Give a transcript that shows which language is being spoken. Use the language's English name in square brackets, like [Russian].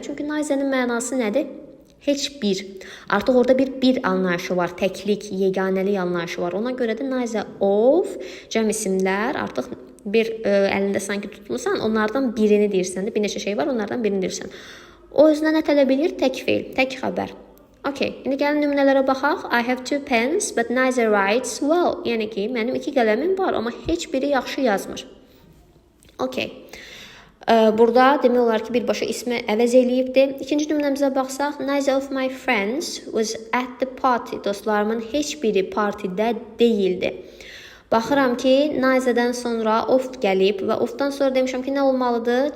[Azerbaijani] Çünki neither'ın mənası nədir? Heç bir. Artıq orada bir anlayışı var. Təklik, yeganəlik anlayışı var. Ona görə də neither of, cəm isimlər artıq bir əlində sanki tutmusan, onlardan birini deyirsən. Bir neçə şey var, onlardan birini deyirsən. O özünə nə tələb edir? Tək feil, tək xəbər. Okay, indi gəlin nümunələrə baxaq. [English] I have two pens, but neither writes well. [Azerbaijani] Yəni ki, mənim 2 qələmim var, amma heç biri yaxşı yazmır. Okay. Burada demək olar ki, birbaşa ismi əvəz eləyibdir. İkinci nümunəmizə baxsaq, [English] neither of my friends was at the party. [Azerbaijani] Dostlarımın heç biri partidə deyildi. Baxıram ki, neither'dən sonra of gəlib və ofdan sonra demişəm ki, nə olmalıdır?